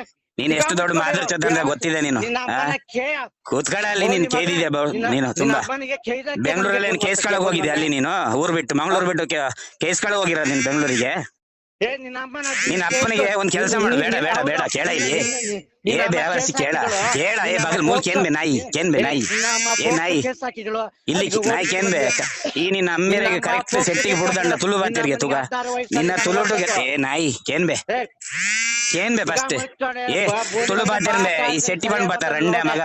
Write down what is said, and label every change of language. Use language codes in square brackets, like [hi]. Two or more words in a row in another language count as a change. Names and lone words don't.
[kn] ನೀನ್ ಎಷ್ಟು ದೊಡ್ಡ [hi] मादर चोद [kn] ಅಂತ ಗೊತ್ತಿದೆ ನೀನು. ನಿನ್ನ ಅಮ್ಮನ ಕೇಳ. ಕೂತ್ಕಡ ಅಲ್ಲಿ. ಬೋಳಿ ನೀನ್ ಮಗನೇ, ಕೇಳಿದ್ಯಾ ನೀನು ನಿನ್ನ ತುಂಬಾ? ಅಮ್ಮನಿಗೆ ಕೇಳಿದಕ್ಕೆ ಬೆಂಗಳೂರಲ್ಲಿ ಏನ್ ಕೇಸ್ಕೊಳಕ್ ಹೋಗಿದ್ಯಾ ಅಲ್ಲಿ ನೀನು? ಊರ್ ಬಿಟ್ಟು ಮಂಗಳೂರು ಬಿಟ್ಟು ಕೇಸ್ಕೊಳಕ್ ಹೋಗಿರೋದು ನೀನ್ ಬೆಂಗಳೂರಿಗೆ? ಏ ನಿನ್ನ ಅಮ್ಮನ ನಿನ್ನ ಅಪ್ಪನಿಗೆ ಒಂದ್ ಕೆಲಸ ಮಾಡು. ಬೇಡ ಕೇಳ ಇಲ್ಲಿ. ಏ ಬೇವರ್ಸಿ ಕೇಳ. [tcy] ಏ ಬಗಲ್ ಮೂಲ್ ಕೇನ್ಬೆ ನಾಯಿ. ನಾಯಿ. ಏ ನಾಯಿ ಇಲ್ಲಿ ನಾಯಿ ಕೇನ್ಬೆ. ಈ ನಿನ್ನ ಅಮ್ಮೆರೆಗೆ ಕರೆಕ್ಟ್ ಸೆಟ್ಟಿಗೆ ಬುಡ್ದಂಡ ತುಳು ಬಾತಿರ್ಗೆ ತುಗ. ನಿನ್ನ ತುಳುಟುಗೆ ಏ ನಾಯಿ ಕೇನ್ಬೆ ಫಸ್ಟ್. ಏ ತುಳು ಬಾತಿರ್ಬೆ. ಈ ಸೆಟ್ಟಿ ಬಂದ್ ಬಾತ [kn] ರಂಡೆ ಮಗ.